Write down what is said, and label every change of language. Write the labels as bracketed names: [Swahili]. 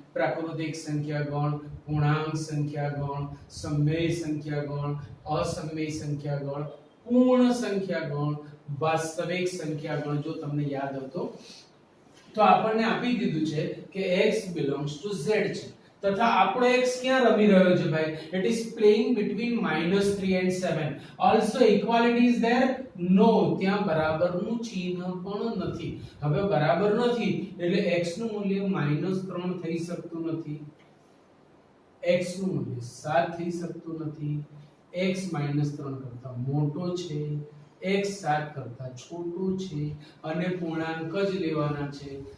[Gujarati] પ્રાકૃતિક સંખ્યા ગણ, પૂર્ણાંક સંખ્યા ગણ, સમય સંખ્યા ગણ, અસમય સંખ્યા ગણ, પૂર્ણ સંખ્યા ગણ, વાસ્તવિક સંખ્યા ગણ। જો તમને યાદ હતો તો આપણને આપી દીધું છે કે [English] x belongs to z [Gujarati] છે તથા આપણો x ક્યાં રમી રહ્યો છે ભાઈ? [English] it is playing between -3 and 7. also equality is there? [Gujarati] no, ત્યાં બરાબરનું ચિહ્ન પણ નથી। હવે બરાબર નથી એટલે x નું મૂલ્ય -3 થઈ શકતું નથી, x નું મૂલ્ય 7 થઈ શકતું નથી, x -3 કરતા મોટો છે, x 7 કરતા છોટો છે અને પૂર્ણાંક જ લેવાના છે।